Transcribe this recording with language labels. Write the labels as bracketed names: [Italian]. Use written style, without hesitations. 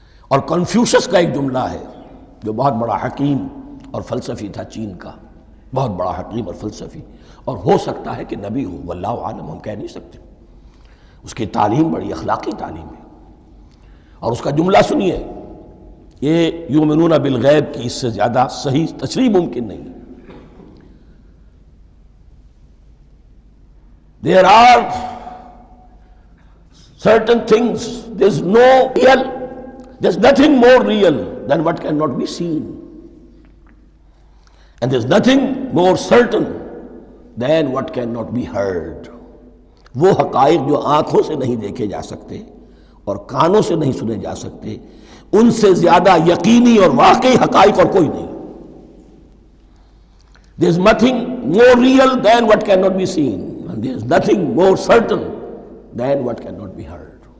[Urdu] اور کنفیوشس کا ایک جملہ ہے جو بہت بڑا حکیم اور فلسفی تھا، چین کا بہت بڑا حکیم اور فلسفی، اور ہو سکتا ہے کہ نبی ہو، واللہ عالم، ہم کہہ نہیں سکتے۔ اس کی تعلیم بڑی اخلاقی تعلیم ہے، اور اس کا جملہ سنیے، یہ یؤمنون بالغیب کی اس سے زیادہ صحیح تشریح ممکن نہیں ہے۔ [English] There are certain things, there is no real There's nothing more real than what cannot be seen. And there's nothing more certain than what cannot be heard. [Urdu] وہ حقائق جو آنکھوں سے نہیں دیکھے جا سکتے اور کانوں سے نہیں سنے جا سکتے، ان سے زیادہ یقینی اور واقعی حقائق اور کوئی نہیں. [English] There's nothing more real than what cannot be seen, and there's nothing more certain than what cannot be heard.